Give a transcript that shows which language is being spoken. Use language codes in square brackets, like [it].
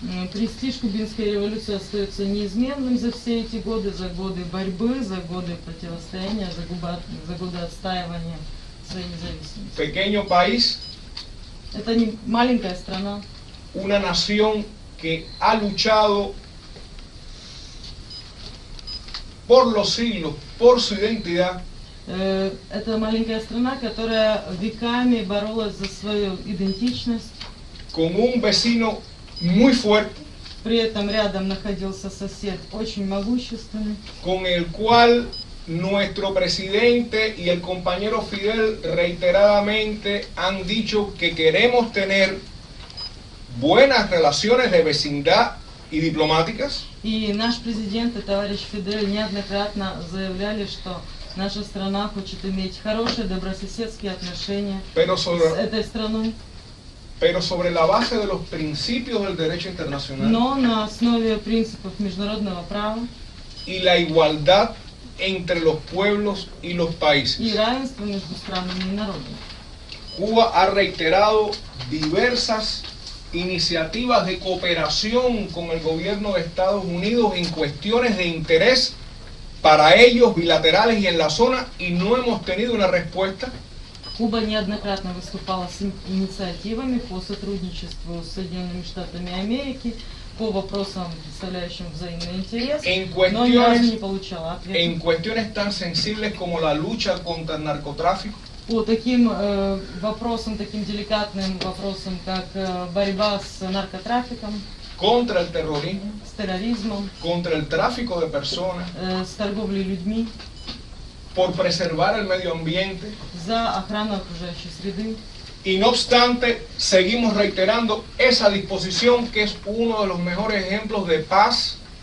[ru] Престиж кубинской революции остается неизменным за все эти годы, за годы борьбы, за годы противостояния, за годы отстаивания своей независимости. [es] Pequeño país, [ru] Это не маленькая страна, [es] una nación que ha luchado por los siglos, por su identidad, [ru] это маленькая страна, которая веками боролась за свою идентичность. [es] con un vecino muy fuerte, [ru] При этом рядом находился сосед очень могущественный, [es] con el cual nuestro presidente y el compañero Fidel reiteradamente han dicho que queremos tener buenas relaciones de vecindad y diplomáticas. [ru] И наш президент и товарищ Фидель неоднократно заявляли, что наша страна хочет иметь хорошие добрососедские отношения с этой страной. [es] Pero sobre la base de los principios del derecho internacional [ru] Но на основе принципов международного права [es] y la igualdad entre los pueblos y los países. [ru] и равенства между странами и народами. [es] Cuba ha reiterado diversas iniciativas de cooperación con el gobierno de Estados Unidos en cuestiones de interés para ellos bilaterales y en la zona, y no hemos tenido una respuesta. [ru] Куба неоднократно выступала с инициативами по сотрудничеству с Соединенными Штатами Америки по вопросам, представляющим взаимный интерес, но ни разу не получала ответа. [es] En cuestiones tan sensibles como la lucha contra el narcotráfico, [ru] По таким вопросам, таким деликатным вопросам, как борьба с наркотрафиком, [es] contra el terrorismo, [ru] с терроризмом, [es] contra el tráfico de personas, [ru] с торговлей людьми, [es] por preservar el medio ambiente. [ru] за охрану окружающей среды. [es] Y no obstante, seguimos reiterando esa disposición que es uno de los mejores ejemplos de paz